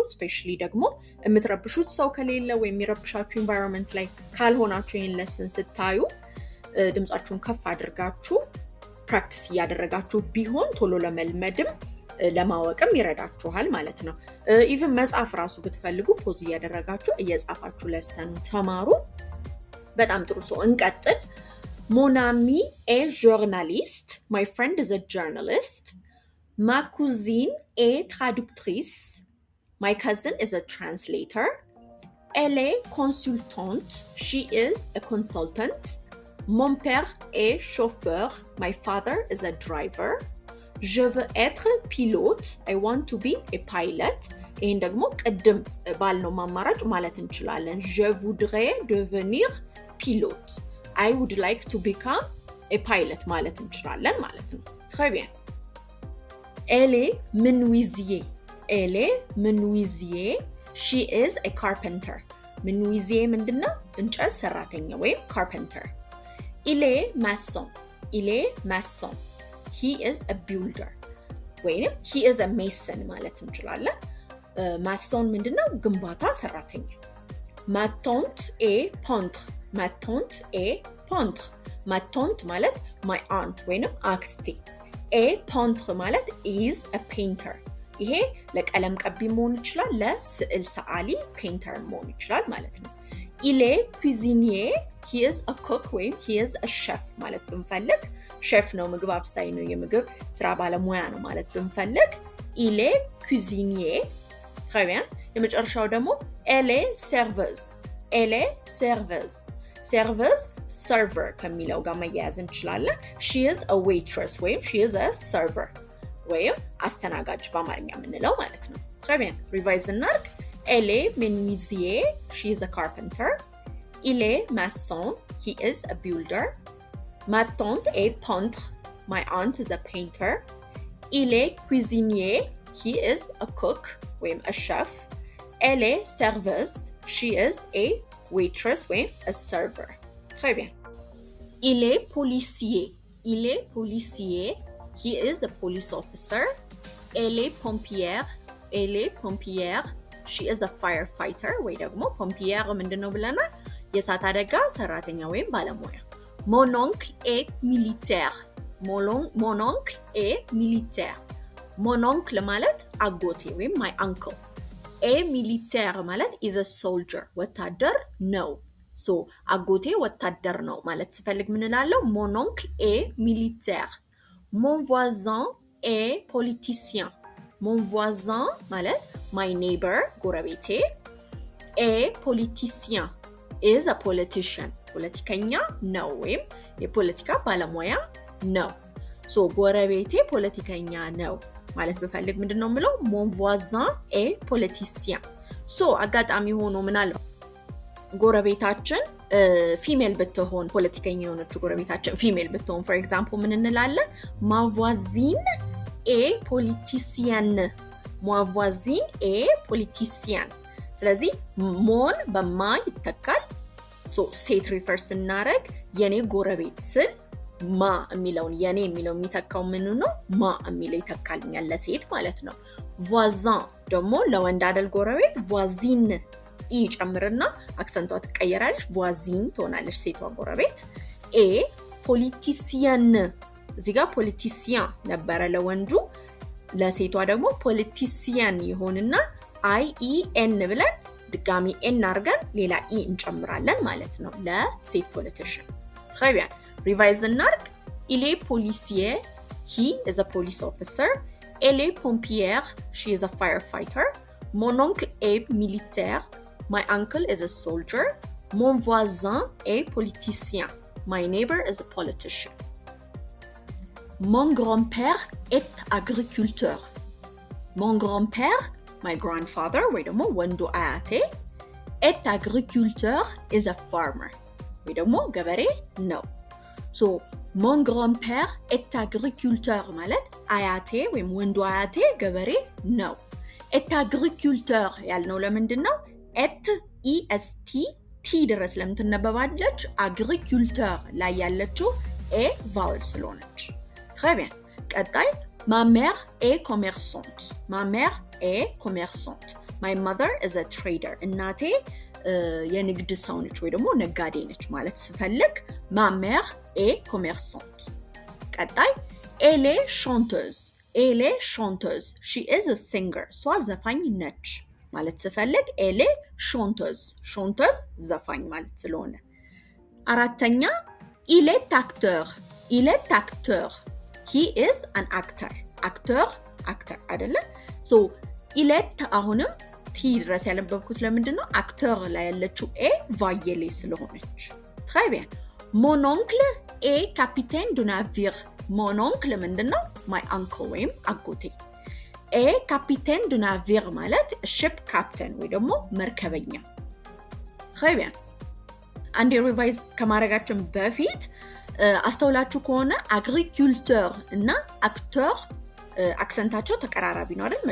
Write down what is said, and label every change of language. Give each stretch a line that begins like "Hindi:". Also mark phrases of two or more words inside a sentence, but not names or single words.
Amharic: ስፔሻሊ ደግሞ እምትረብሹት ሰው ከሌለ ወይ የሚረብሻችሁ ኢንቫይሮንመንት ላይ ካልሆናችሁ ይሄን ለሰን ስታዩ ድምጻችሁን ከፍ አድርጋችሁ ፕራክቲስ እያደረጋችሁ ቢሆን ቶሎ ለመልመድም ለማወቅም ይረዳችኋል ማለት ነው ኢቭን መጻፍ ራሱ ብትፈልጉ ፖዝ እያደረጋችሁ እየጻፋችሁ ለሰኑ ተማሩ በጣም ጥሩ ሰው እንቀጥል
French: Mon ami est journaliste.
English: My friend is a journalist.
French: Ma cousine est traductrice.
English: My cousin is a translator.
French: Elle est consultante.
English: She is a consultant.
French: Mon père est chauffeur.
English: My father is a driver.
French: Je veux être pilote.
English: I want to be a pilot.
Amharic: ይሄን ደግሞ ቀደም ባልነው ማማራጭ ማለት እንችላለን.
French: Je voudrais devenir pilote.
English: I would like to become a pilot
Amharic: ማለት እንችላለን ማለት ነው.
French: Très bien. Elle est menuisier. Elle est menuisier.
English: She is a carpenter. menuisier ምንድነው?
Amharic: እንጨት ሰራተኛ ወይም carpenter.
French: Il est maçon. Il est maçon.
English: He is a builder. ወይንም he is a mason
Amharic: ማለት እንችላለን. maçon ምንድነው? ግንባታ ሰራተኛ.
French: Ma tante est peintre. Ma tante est peintre. Ma tante
Amharic: ማለት
English: my aunt
Amharic: ወይንም አክስቴ.
English: A peintre ማለት is a painter.
Amharic: ይሄ ለቀለም ቀቢ መሆን ይችላል ለስዕል ሰዓሊ painter መሆን ይችላል ማለት ነው.
French: Il est cuisinier.
English: He is a cook
Amharic: ወይም
English: he is a chef
Amharic: ማለት ብንፈልግ ሼፍ ነው ምግብ አብሳይ ነው የምግብ ስራ ባለሙያ ነው ማለት ብንፈልግ
French: il est cuisinier. Très bien.
Amharic: የመጨረሻው ደግሞ
French: elle est serveuse. Elle est serveuse. Serveuse,
Amharic: server ከሚለው ጋር መያያዝ እንችላለን.
English: She is a waitress ወይም she is a server ወይም
Amharic: አስተናጋጅ በአማርኛ የምንለው ማለት ነው.
French: Très bien. Revise እናድርግ. Elle est menuisier.
English: She is a carpenter.
French: Il est maçon.
English: He is a builder.
French: Ma tante est peintre.
English: My aunt is a painter.
French: Il est cuisinier.
English: He is a cook ወይም a chef.
French: Elle est serveuse.
English: She is a waitress ወይም a server.
French: Très bien. Il est policier. Il est policier.
English: He is a police officer.
French: Elle est pompière. Elle est pompière.
English: She is a firefighter
Amharic: ወይ ደግሞ pompière ምንድነው ብለናል? የእሳት አደጋ ሰራተኛ ወይም ባለሙያ.
French: Mon oncle est militaire. Mon oncle est militaire. Mon oncle
Amharic: ማለት አጎቴ ወይም
English: my uncle.
French: A militaire
Amharic: ማለት
English: is a soldier
Amharic: ወታደር ነው. So አጎቴ ወታደር ነው ማለት ሲፈልግ ምን እንላለው?
French: Mon oncle est militaire. Mon voisin est politicien. Mon voisin
Amharic: ማለት
English: my neighbor
Amharic: ጎረቤቴ
French: est politicien
English: is a politician
Amharic: ፖለቲከኛ ነው ወይም የፖለቲካ ባለሙያ ነው. So ጎረቤቴ ፖለቲከኛ ነው ማለት በፈልግ ምንድነው የምለው?
French: Mon voisin est politicien.
Amharic: So አጋጣሚ ሆኖ ምናለው ጎረቤታችን ፊሜል ብትሆን ፖለቲከኛ የሆነችው ጎረቤታችን ፊሜል ብትሆን
English: for example
Amharic: ምን እንላለን?
French: Ma voisine est politicienne. Ma voisine est politicienne.
Amharic: ስለዚህ ሞን በማ ይተካል. So ሴት ሪፈርስ እናረግ የኔ ጎረቤት ስል ማ የሚለውን የኔ የሚለው የሚተካው ምን ነው? ማ የሚለው ይተካልኛል ለሴት ማለት ነው. voisin ደግሞ ለወንድ አይደል ጎረቤት voisine ይጨምርና አክሰንቷ ትቀየራለች voisine ትሆናለች ሴቷ ጎረቤት. ኤ ፖሊቲሲያን እዚህ ጋር ፖሊቲሲያን ነበረ ለወንዱ ለሴቷ ደግሞ ፖሊቲሲያን ይሆንና አይ ኢ ኤን ብለን ድጋሚ ኤን አድርገን ሌላ ኢ እንጨምራለን ማለት ነው ለሴት ፖለቲሽን.
French: Très bien. Revise እናርግ. Il est policier.
English: He is a police officer.
French: Elle est pompière.
English: She is a firefighter.
French: Mon oncle est militaire.
English: My uncle is a soldier.
French: Mon voisin est politicien.
English: My neighbor is a politician.
French: Mon grand-père est agriculteur. Mon grand-père,
English: my grandfather,
Amharic: ወይ ደግሞ ወንዱ አያቴ
French: est agriculteur
English: is a farmer.
Amharic: ወይ ደግሞ ገበሬ ነው. So
French: mon grand-père est agriculteur
Amharic: ማለት አያቴ ወይም ወንዱ አያቴ ገበሬ ነው.
French: est agriculteur
Amharic: ያልነው ለምንድን ነው? et est t ድረስ ለምትነበባለች agriculteur ላይ ያለችው
English: a vowel
Amharic: ስለሆነች.
French: Très bien. ቀጣይ ma mère est commerçante. Ma mère est commerçante.
English: My mother is a trader.
Amharic: እናቴ የንግድ ሰው ነች ወይ ደግሞ ነጋዴ ነች ማለት ስፈልግ
French: ma mère est commerçante. ቀጣይ elle est chanteuse. Elle est chanteuse.
English: She is a singer.
Amharic: እሷ ዘፋኝ ነች ማለት ስፈልግ
French: elle est chanteuse.
Amharic: chanteuse ዘፋኝ ማለት ስለሆነ። አራተኛ
French: il est acteur. Il est acteur.
English: He is an actor.
Amharic: actor አይደለ? So
French: il est
Amharic: አሁንም ቲ ድረስ ያለበብኩት ለምንድነው? acteur ላይ ያለችው ኤ ቫየሌ ስለሆነች።
French: Très bien. Mon oncle est capitaine de navire. Mon oncle ምንድነው?
English: my uncle
Amharic: ወይም አጎቴ.
French: est capitaine de navire
Amharic: ማለት
English: ship captain
Amharic: ወይ ደግሞ መርከበኛ.
French: Très bien.
Amharic: አንድ ሪቫይዝ ከማድረጋችን በፊት አስተውላችሁ ከሆነ agriculteur እና acteur አክሰንታቸው ተቀራራቢ ነው አይደል?